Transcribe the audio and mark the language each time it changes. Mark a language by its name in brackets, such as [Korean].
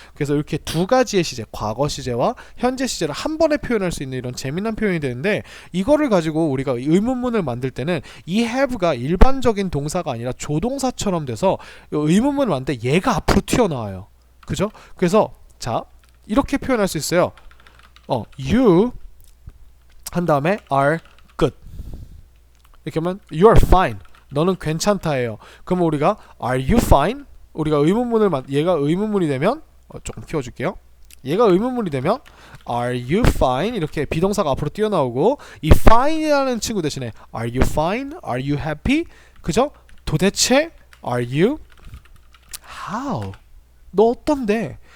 [Korean] 그래서 이렇게 두 가지의 시제, 과거 시제와 현재 시제를 한 번에 표현할 수 있는 이런 재미난 표현이 되는데, 이거를 가지고 우리가 의문문을 만들 때는 이 have가 일반적인 동사가 아니라 조동사처럼 돼서 의문문을 만들 때 얘가 앞으로 튀어나와요. 그죠? 그래서 자, 이렇게 표현할 수 있어요. [English] You [Korean] 한 다음에 [English] are good. [Korean] 이렇게 하면 [English] you are fine. [Korean] 너는 괜찮다예요. 그러면 우리가 [English] are you fine? [Korean] 우리가 얘가 의문문이 되면 조금 키워줄게요. 얘가 의문문이 되면 [English] are you fine? [Korean] 이렇게 비동사가 앞으로 뛰어나오고, 이 fine이라는 친구 대신에 are you fine? [English] Are you happy? [Korean] 그죠? 도대체 [English] are you? How? [Korean] 너 어떤데?